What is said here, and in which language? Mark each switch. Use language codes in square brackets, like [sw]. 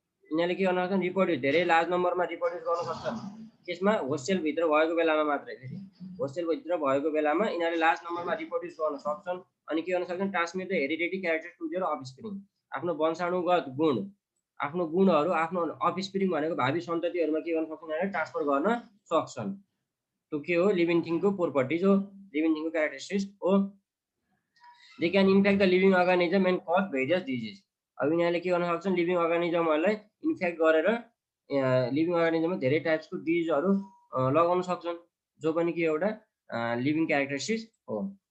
[ne] यिनीहरूले के गर्न सक्छन् रिप्रोड्युस धेरै लार्ज नम्बरमा रिप्रोड्युस गर्न सक्छन्। त्यसमा होस्टेलभित्र भएको बेलामा मात्रै फेरि होस्टेलभित्र भएको बेलामा यिनीहरूले लार्ज नम्बरमा रिप्रोड्युस गर्न सक्छन् अनि के गर्न सक्छन् [en] Transmit the heredity characters to their offspring. [ne] आफ्नो वंशाणुगत गुण आफ्नो गुणहरू आफ्नो अफस्प्रिङ भनेको भावी सन्ततिहरूमा के गर्न सक्छन् यिनीहरूले ट्रान्सफर गर्न सक्छन्। त्यो के हो लिभिङ थिङको प्रोपर्टिज हो लिभिङ थिङको क्यारेक्टरिस्टिक्स हो। [en] They can infect the living organism and cause various disease. [ne] अब यिनीहरूले के गर्न सक्छन् लिभिङ अर्गानिजमहरूलाई इन्फेक्ट गरेर लिभिङ अर्गानिजममा धेरै टाइप्सको डिजिजहरू लगाउन सक्छन् जो पनि के एउटा लिभिङ क्यारेक्टरिस्टिक्स हो।